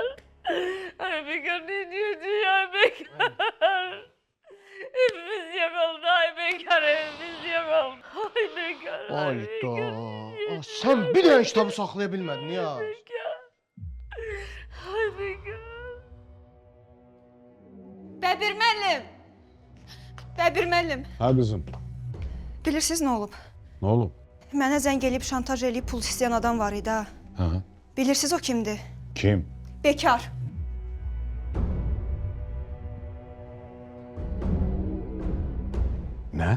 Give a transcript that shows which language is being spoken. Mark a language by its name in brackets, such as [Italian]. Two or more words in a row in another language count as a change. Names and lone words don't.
[Turkish] Ay Bekar ne diyorsun ay Bekar? Evimiz yakıldı ay Bekar, evimiz yakıldı. Ay Bekar, ay Bekar. Hayda. Sen bir tane kitabı saklayabilmedin ya. Bekar. Ay Bekar. [Azerbaijani] Bəbir müəllim! Bəbir müəllim, [Turkish] Ha kızım, [Azerbaijani] bilirsiniz nə olub? [Turkish] ne oldu? [Azerbaijani] Mənə zəng eləyib, şantaj eləyib pul istəyən adam var idi ha. Ha? Bilirsiniz o kimdir? Kim? Bekar. [Turkish] Ne?